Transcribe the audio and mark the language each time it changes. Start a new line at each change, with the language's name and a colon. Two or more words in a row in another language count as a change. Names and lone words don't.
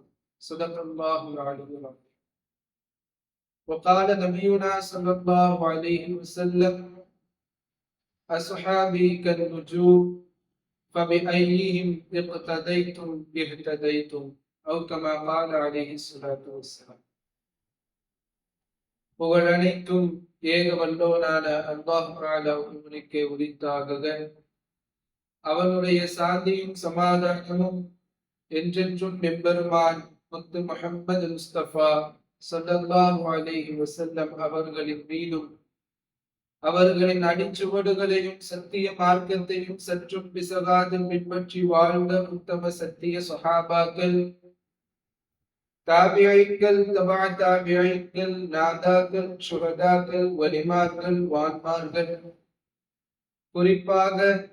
Arabic: صدق الله العلي العظيم. وقال نبينا صلى الله عليه وسلم: أصحابي كالنجوم فبأيهم اقتديتم اهتديتم، أو كما قال عليه الصلاة والسلام.
Tamil: புகழனைத்தும் ஏக வல்லோனான அல்லாஹ் தஆலா ஒருவனுக்கே உரித்தாகுக. அவனுடைய சாந்தியும் சமாதானமும் என்றென்றும் எம்பெருமான் முத்து முஹம்மது முஸ்தபா
Arabic: صلى الله عليه وسلم
Tamil: அவர்களின் மீதும், அவர்களின் அடிச்சுவடுகளையும் சத்திய மார்க்கத்தையும் சற்றும் பிசகாது பின்பற்றி வாழ்ந்த உத்தம சத்திய சஹாபாக்கள், தாபியீன்கள், தபா தாபியீன்கள், நாதாக்கள், சுஹதாக்கள், வலிமார்கள், வான்மார்கள், குறிப்பாக